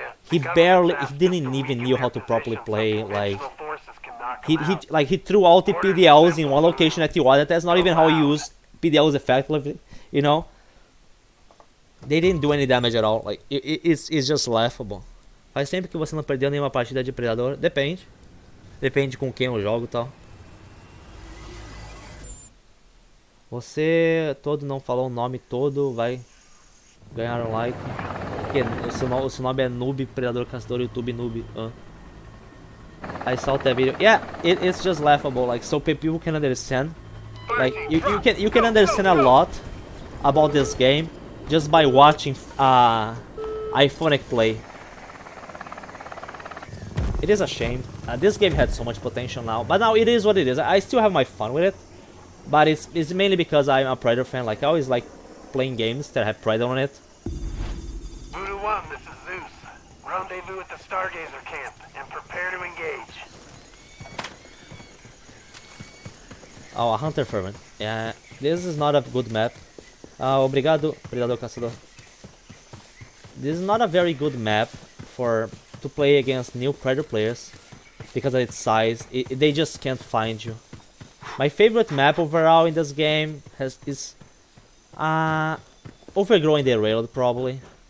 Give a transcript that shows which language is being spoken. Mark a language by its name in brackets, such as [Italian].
[English] He didn't even know how to properly play. Like he threw all the PDLs in one location at the other. That's not even how you use PDLs effectively, you know. They didn't do any damage at all. Like it's just laughable. [Portuguese] Faz tempo que você não perdeu nenhuma partida de Predador? Depende. Depende com quem eu jogo e tal. Você todo não falou o nome todo, vai ganhar um like. Porque o seu nome é Noob, Predador Caçador, YouTube Noob. [English] I saw that video. Yeah, it's just laughable. Like so people can understand. Like you can understand a lot about this game just by watching iPhonic play. It is a shame. This game had so much potential now, but now it is what it is. I still have my fun with it, but it's mainly because I'm a Predator fan. Like I always like playing games that have Predator on it. Voodoo 1, this is Zeus. Rendezvous at the Stargazer camp and prepare to engage. Oh, a Hunter Fervent. Yeah, this is not a good map. [Portuguese] Obrigado, Predador Caçador. [English] This is not a very good map to play against new Predator players because of its size. They just can't find you. My favorite map overall in this game is Overgrowing the Railroad probably.